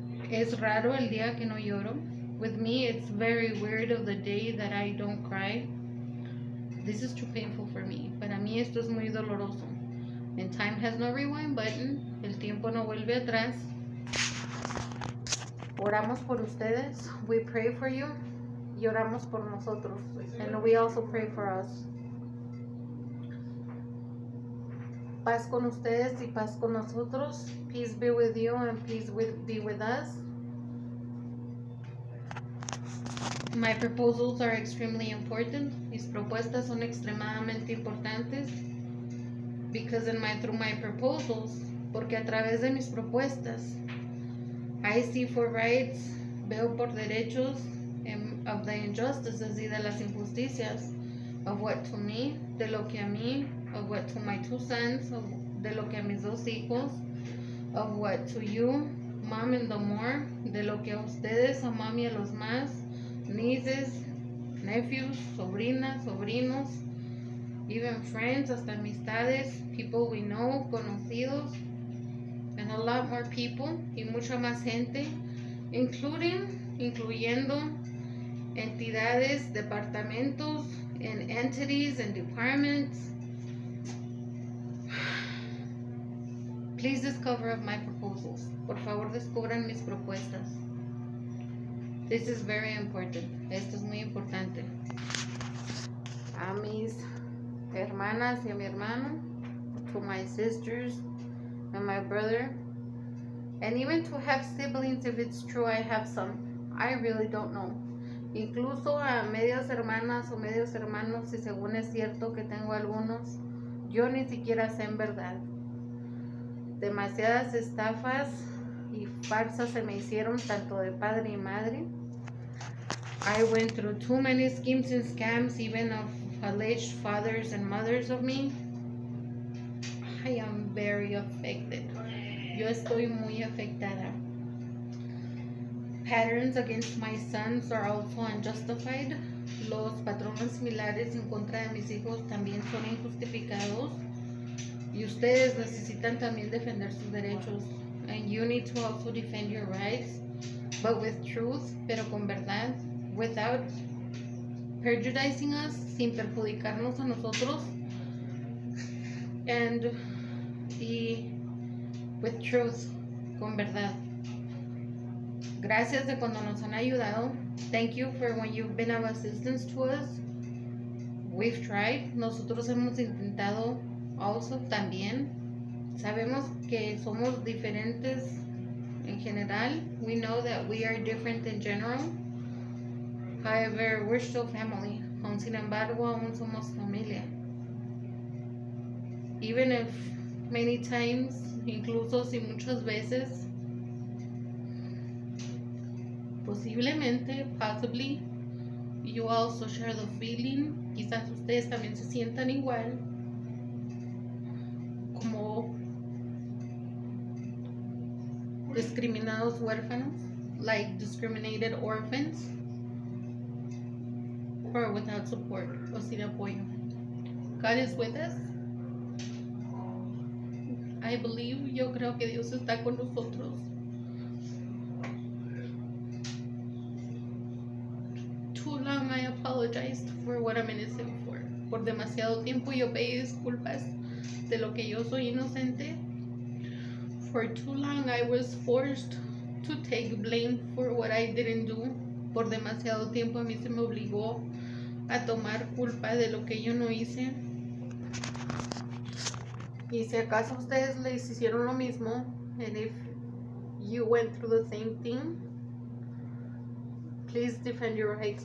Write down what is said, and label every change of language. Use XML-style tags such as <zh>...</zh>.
<es>Es raro el día que no lloro.</es> <en>With me, it's very weird of the day that I don't cry. This is too painful for me.</en> <es>Para mí esto es muy doloroso.</es> <en>And time has no rewind button.</en> <es>El tiempo no vuelve atrás. Oramos por ustedes.</es> <en>We pray for you.</en> <es>Y oramos por nosotros.</es> <en>And we also pray for us.</en> <es>Paz con ustedes y paz con nosotros.</es> <en>Peace be with you and peace be with us. My proposals are extremely important.</en> <es>Mis propuestas son extremadamente importantes.</es> <en>Because through my proposals,</en> <es>porque a través de mis propuestas,</es> <en>I see for rights,</en> <es>veo por derechos,</es> <en>of the injustices</en> <es>y de las injusticias,</es> <en>of what to me,</en> <es>de lo que a mí,</es> <en>of what to my two sons,</en> <es>de lo que a mis dos hijos,</es> <en>of what to you, mom and the more,</en> <es>de lo que a ustedes, a mami, a los más,</es> <en>nieces, nephews,</en> <es>sobrinas, sobrinos,</es> <en>even friends,</en> <es>hasta amistades,</es> <en>people we know,</en> <es>conocidos,</es> <en>and a lot more people,</en> <es>y mucha más gente, incluyendo entidades, departamentos,</es> <en>and entities and departments. Please discover my proposals.</en> <es>Por favor, descubran mis propuestas.</es> <en>This is very important.</en> <es>Esto es muy importante. A mis hermanas y a mi hermano,</es> <en>to my sisters and my brother, and even to have siblings if it's true I have some. I really don't know.</en> <es>Incluso a medias hermanas o medios hermanos, si según es cierto que tengo algunos, yo ni siquiera sé en verdad. Demasiadas estafas y farsas se me hicieron tanto de padre y madre.</es> <en>I went through too many schemes and scams, even of alleged fathers and mothers of me. I am very affected.</en> <es>Yo estoy muy afectada.</es> <en>Patterns against my sons are also unjustified.</en> <es>Los patrones similares en contra de mis hijos también son injustificados. Y ustedes necesitan también defender sus derechos.</es> <en>And you need to also defend your rights, but with truth,</en> <es>pero con verdad,</es> <en>without prejudicing us,</en> <es>sin perjudicarnos a nosotros,</es> <en>and with truth,</en> <es>con verdad. Gracias de cuando nos han ayudado.</es> <en>Thank you for when you've been of assistance to us. We've tried.</en> <es>Nosotros hemos intentado</es> <en>also</en> <es>también. Sabemos que somos diferentes en general.</es> <en>We know that we are different in general. However, we're still family.</en> <es>Aún sin embargo, aún somos familia.</es> <en>Even if many times,</en> <es>incluso si muchas veces, posiblemente,</es> <en>possibly, you also share the feeling.</en> <es>Quizás ustedes también se sientan igual como discriminados huérfanos,</es> <en>like discriminated orphans, or without support,</en> <es>o sin apoyo.</es> <en>God is with us. I believe,</en> <es>yo creo que Dios está con nosotros.</es> <en>Too long I apologized for what I'm innocent for.</en> <es>Por demasiado tiempo yo pedí disculpas de lo que yo soy inocente.</es> <en>For too long I was forced to take blame for what I didn't do.</en> <es>Por demasiado tiempo a mí se me obligó a tomar culpa de lo que yo no hice. Y si acaso ustedes les hicieron lo mismo,</es> <en>and if you went through the same thing, please defend your rights.</en>